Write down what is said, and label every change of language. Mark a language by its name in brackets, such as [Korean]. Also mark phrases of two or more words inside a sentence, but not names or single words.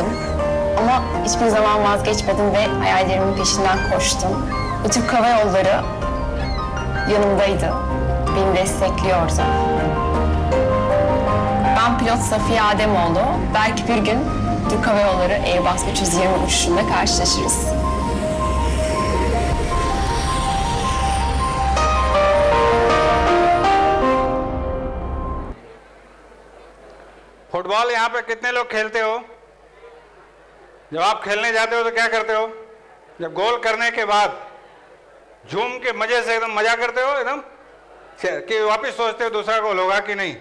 [Turkish] Ama hiçbir zaman vazgeçmedim ve hayallerimin peşinden koştum. Ve Türk Hava Yolları yanımdaydı. Beni destekliyordu. Ben pilot Safiye Ademoğlu. Belki bir gün Türk Hava Yolları Airbus 320 uçuşunda karşılaşırız. [Hindi] फुटबॉल यहाँ पे कितने लोग खेलते हो? जब आप खेलने जाते हो तो क्या करते हो? जब गोल करने के बाद झूम के मजे से एकदम मजा करते हो एकदम कि वापस सोचते हो दूसरा गोल होगा कि नहीं?